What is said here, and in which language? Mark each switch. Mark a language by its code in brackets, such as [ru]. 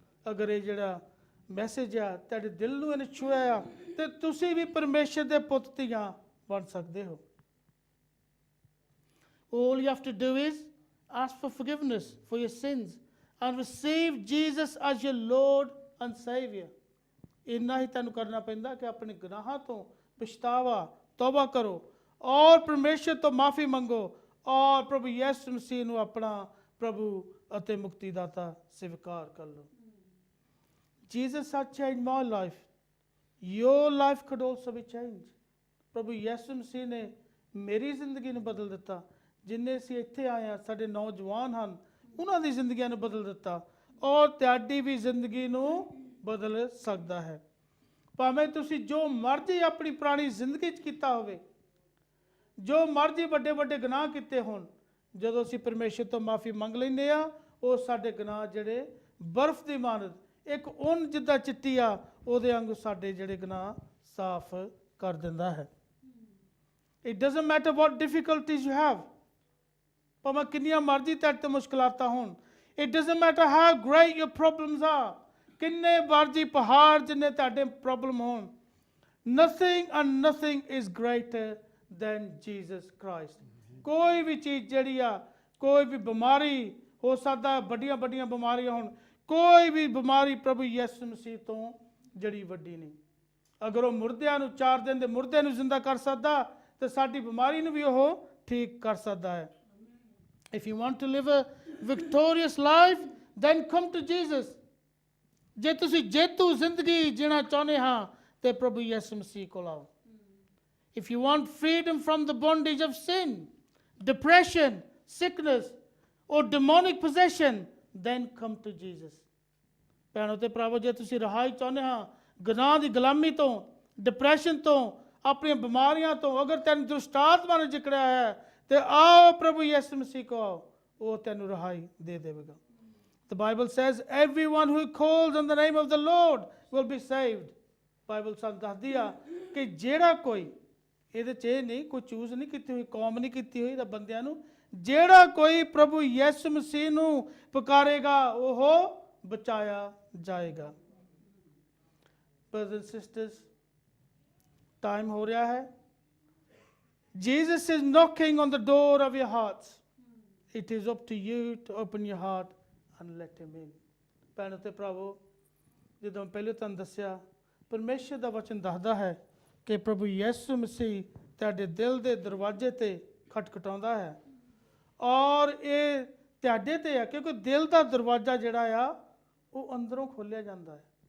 [pa] ਅਗਰ ਇਹ ਜਿਹੜਾ ਮੈਸੇਜ ਆ ਤੁਹਾਡੇ ਦਿਲ ਨੂੰ ਇਹਨੇ ਛੂਹਿਆ ਤੇ ਤੁਸੀਂ ਵੀ ਪਰਮੇਸ਼ਰ ਦੇ ਪੁੱਤ ਧੀਆਂ ਬਣ ਸਕਦੇ ਹੋ। [en] All you have to do is ask for forgiveness for your sins and receive Jesus as your Lord and Savior. [pa] ਇੰਨਾ ਹੀ ਤੁਹਾਨੂੰ ਕਰਨਾ ਪੈਂਦਾ ਕਿ ਆਪਣੇ ਗੁਨਾਹਾਂ ਤੋਂ ਪਛਤਾਵਾ, ਤੌਬਾ ਕਰੋ ਔਰ ਪਰਮੇਸ਼ਰ ਤੋਂ ਮਾਫੀ ਮੰਗੋ ਔਰ ਪ੍ਰਭੂ ਯਿਸੂ ਮਸੀਹ ਨੂੰ ਆਪਣਾ ਪ੍ਰਭੂ ਅਤੇ ਮੁਕਤੀਦਾਤਾ ਸਵੀਕਾਰ ਕਰ ਲਓ। [en] Jesus has changed my life. Your life could also be changed. [pa] ਪ੍ਰਭੂ ਯਿਸੂ ਮਸੀਹ ਨੇ ਮੇਰੀ ਜ਼ਿੰਦਗੀ ਨੂੰ ਬਦਲ ਦਿੱਤਾ। ਜਿੰਨੇ ਅਸੀਂ ਇੱਥੇ ਆਏ ਹਾਂ, ਸਾਡੇ ਨੌਜਵਾਨ ਹਨ, ਉਹਨਾਂ ਦੀ ਜ਼ਿੰਦਗੀਆਂ ਨੂੰ ਬਦਲ ਦਿੱਤਾ, ਔਰ ਤੁਹਾਡੀ ਵੀ ਜ਼ਿੰਦਗੀ ਨੂੰ ਬਦਲ ਸਕਦਾ ਹੈ। ਭਾਵੇਂ ਤੁਸੀਂ ਜੋ ਮਰਜ਼ੀ ਆਪਣੀ ਪੁਰਾਣੀ ਜ਼ਿੰਦਗੀ 'ਚ ਕੀਤਾ ਹੋਵੇ, ਜੋ ਮਰਜ਼ੀ ਵੱਡੇ ਵੱਡੇ ਗੁਨਾਹ ਕੀਤੇ ਹੋਣ, ਜਦੋਂ ਅਸੀਂ ਪਰਮੇਸ਼ਰ ਤੋਂ ਮਾਫੀ ਮੰਗ ਲੈਂਦੇ ਆ, ਉਹ ਸਾਡੇ ਗੁਨਾਹ ਜਿਹੜੇ ਬਰਫ਼ ਦੀ ਮਾਨਤ, ਇੱਕ ਉੱਨ ਜਿੱਦਾਂ ਚਿੱਟੀ ਆ, ਉਹਦੇ ਵਾਂਗੂ ਸਾਡੇ ਜਿਹੜੇ ਗੁਨਾਹ ਸਾਫ਼ ਕਰ ਦਿੰਦਾ ਹੈ। [en] It doesn't matter what difficulties you have, [pa] ਭਾਵੇਂ ਕਿੰਨੀਆਂ ਮਰਜ਼ੀ ਤੁਹਾਡੇ ਤੇ ਮੁਸ਼ਕਲਾਤਾਂ ਹੋਣ। [en] It doesn't matter how great your problems are, [pa] ਕਿੰਨੇ ਮਰਜ਼ੀ ਪਹਾੜ ਜਿੰਨੇ ਤੁਹਾਡੇ ਪ੍ਰੋਬਲਮ ਹੋਣ, [en] nothing and nothing is greater than Jesus Christ। [pa] ਕੋਈ ਵੀ ਚੀਜ਼ ਜਿਹੜੀ ਆ, ਕੋਈ ਵੀ ਬਿਮਾਰੀ ਹੋ ਸਕਦਾ, ਵੱਡੀਆਂ ਵੱਡੀਆਂ ਬਿਮਾਰੀਆਂ ਹੋਣ, ਕੋਈ ਵੀ ਬਿਮਾਰੀ ਪ੍ਰਭੂ ਯਿਸੂ ਮਸੀਹ ਤੋਂ ਜਿਹੜੀ ਵੱਡੀ ਨਹੀਂ। ਅਗਰ ਉਹ ਮੁਰਦਿਆਂ ਨੂੰ 4 ਦਿਨ ਦੇ ਮੁਰਦੇ ਨੂੰ ਜ਼ਿੰਦਾ ਕਰ ਸਕਦਾ, ਤੇ ਸਾਡੀ ਬਿਮਾਰੀ ਨੂੰ ਵੀ ਉਹ ਠੀਕ ਕਰ ਸਕਦਾ ਹੈ। [en] If you want to live a victorious life, then come to Jesus। [pa] ਜੇ ਤੁਸੀਂ ਜੇਤੂ ਜ਼ਿੰਦਗੀ ਜੀਣਾ ਚਾਹੁੰਦੇ ਹਾਂ, ਤੇ ਪ੍ਰਭੂ ਯਿਸੂ ਮਸੀਹ ਕੋਲ ਆਓ। [en] If you want freedom from the bondage of sin, depression, sickness, or demonic possession, then come to Jesus। [pa] ਭੈਣੋ ਤੇ ਭਰਾਵੋ, ਜੇ ਤੁਸੀਂ ਰਿਹਾਈ ਚਾਹੁੰਦੇ ਹਾਂ ਗੁਨਾਹ ਦੀ ਗੁਲਾਮੀ ਤੋਂ, ਡਿਪਰੈਸ਼ਨ ਤੋਂ, ਆਪਣੀਆਂ ਬਿਮਾਰੀਆਂ ਤੋਂ, ਅਗਰ ਤੈਨੂੰ ਦੁਸ਼ਟਾਤਮਾ ਨੇ ਜਕੜਿਆ ਹੈ, ਤੇ ਆਓ ਪ੍ਰਭੂ ਯਿਸੂ ਮਸੀਹ ਕੋ ਆਓ, ਉਹ ਤੈਨੂੰ ਰਿਹਾਈ ਦੇ ਦੇਵੇਗਾ। [en] The Bible says everyone who calls on the name of the Lord will be saved। [pa] Bible ਸਾਨੂੰ ਦੱਸਦੀ ਆ ਕਿ ਜਿਹੜਾ ਕੋਈ, ਇਹਦੇ 'ਚ ਇਹ ਨਹੀਂ ਕੋਈ ਚੂਜ਼ ਨਹੀਂ ਕੀਤੀ ਹੋਈ, ਕੌਮ ਨਹੀਂ ਕੀਤੀ ਹੋਈ ਤਾਂ ਬੰਦਿਆਂ ਨੂੰ, ਜਿਹੜਾ ਕੋਈ ਪ੍ਰਭੂ ਯਿਸੂ ਮਸੀਹ ਨੂੰ ਪੁਕਾਰੇਗਾ ਉਹ ਬਚਾਇਆ ਜਾਏਗਾ। [en] Brothers and sisters, time [pa] ਹੋ ਰਿਹਾ ਹੈ। [en] Jesus is knocking on the door of your hearts। It is up to you to open your heart and let him in। [pa] ਭੈਣੋ ਤੇ ਭਰਾਵੋ, ਜਦੋਂ ਪਹਿਲੇ ਤੁਹਾਨੂੰ ਦੱਸਿਆ, ਪਰਮੇਸ਼ਰ ਦਾ ਵਚਨ ਦੱਸਦਾ ਹੈ ਕਿ ਪ੍ਰਭੂ ਯਿਸੂ ਮਸੀਹ ਤੁਹਾਡੇ ਦਿਲ ਦੇ ਦਰਵਾਜ਼ੇ ਤੇ ਖਟਖਟਾਉਂਦਾ ਹੈ, ਔਰ ਇਹ ਤੁਹਾਡੇ ਤੇ ਹੈ, ਕਿਉਂਕਿ ਦਿਲ ਦਾ ਦਰਵਾਜ਼ਾ ਜਿਹੜਾ ਆ ਉਹ ਅੰਦਰੋਂ ਖੋਲ੍ਹਿਆ ਜਾਂਦਾ ਹੈ।